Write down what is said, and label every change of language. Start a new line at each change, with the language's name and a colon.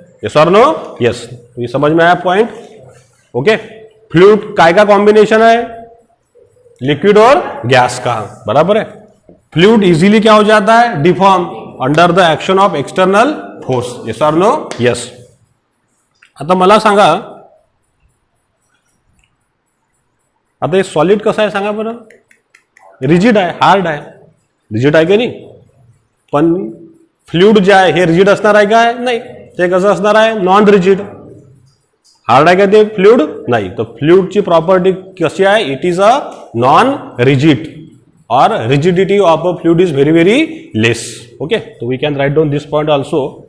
Hindi: Yes और no, yes. तो ये समझ में आया पॉइंट. ओके. फ्लूइड काय का कॉम्बिनेशन है, लिक्विड और गैस का, बराबर है.
English: fluid easily
Hindi: क्या हो जाता है,
English: Deform under the action of external force.
Hindi: Yes और नो, यस.
Marathi: आता मला सांगा, आता हे सॉलिड कसं आहे सांगा बरं, रिजिड आहे, हार्ड आहे, रिजिड आहे की नाही. पण फ्लूइड जे आहे हे रिजिड असणार आहे काय, नाही. ते कसं असणार आहे, नॉन रिजिड. हार्ड आहे का ते फ्लूइड, नाही. तर फ्लूइडची प्रॉपर्टी कशी आहे,
English: It is a non rigid. or rigidity of a fluid is very very less. Okay, so we can write down this point also.